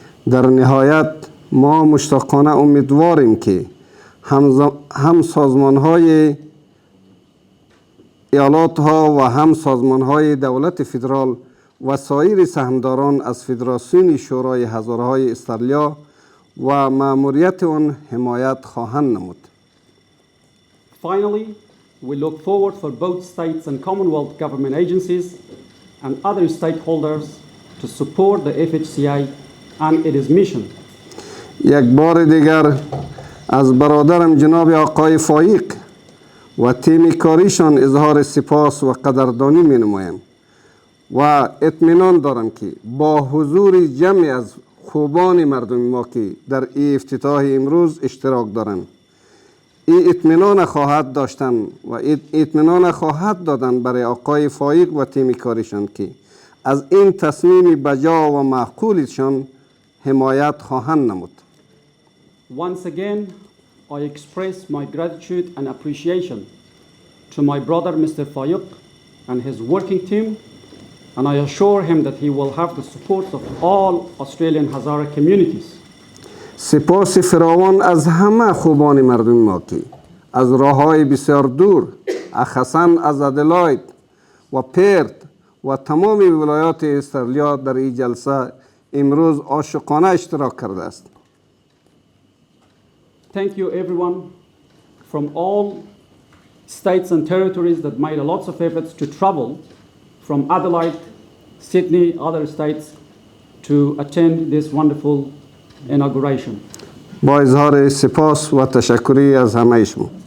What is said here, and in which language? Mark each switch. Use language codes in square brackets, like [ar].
[fa] در نهایت ما مشتاقانه امیدواریم که هم سازمان‌های ایالات‌ها و هم سازمان‌های دولت فدرال و سایر سهمداران از فدراسیون شورای هزاره‌های استرالیا و مأموریت آن حمایت خواهند نمود. [en] Finally, we look forward for both states and Commonwealth government agencies and other stakeholders to support the FHCA and its mission. [fa] یک بار دیگر از برادرم جناب آقای فایق و تیم کاریشان اظهار سپاس و قدردانی می نمایم و اطمینان دارم که با حضور جمع از خوبان مردم ما که در این افتتاح امروز اشتراک دارند این اطمینان خواهد داشتن و اطمینان خواهد دادن برای آقای فایق و تیم کاریشان که از این تصمیم بجا و معقولشان حمایت خواهند نمود. [en] Once again, I express my gratitude and appreciation to my brother Mr. Fayuq and his working team, and I assure him that he will have the support of all Australian Hazara communities. [fa] سپاس فراوان از همه خوبان مردم ما که از راه‌های بسیار دور اخصاً از ادلاید و پرت و تمام ولایات استرالیا در این جلسه امروز عاشقانه اشتراک کرده است. [en] Thank you everyone from all states and territories that made a lots of efforts to travel from Adelaide, Sydney, other states to attend this wonderful inauguration. [fa] با اظهار سپاس و تشکری از همه شما.